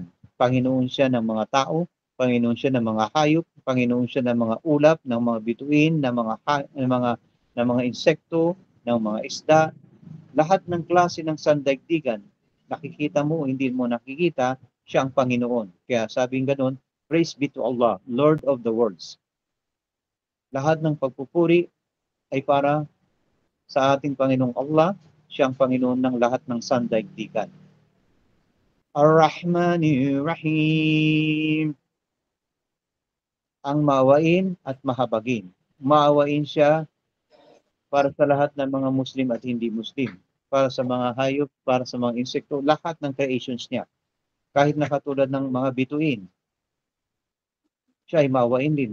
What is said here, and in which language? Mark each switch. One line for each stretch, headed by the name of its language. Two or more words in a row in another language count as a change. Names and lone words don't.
Filipino: Panginoon siya ng mga tao, Panginoon siya ng mga hayop, Panginoon siya ng mga ulap, ng mga bituin, ng mga insekto, ng mga isda, lahat ng klase ng sandaigdigan. Nakikita mo, hindi mo nakikita, siya ang Panginoon. Kaya sabing ganun,
English: praise be to Allah, Lord of the worlds.
Filipino: Lahat ng pagpupuri ay para sa ating Panginoong Allah, siya ang Panginoon ng lahat ng sandaigdigan.
Arabic: الرحمن الرحيم.
Filipino: Ang maawain at mahabagin. Maawain siya para sa lahat ng mga Muslim at hindi Muslim. Para sa mga hayop, para sa mga insekto, lahat ng creations niya. Kahit na katulad ng mga bituin. Siya ay maawain din.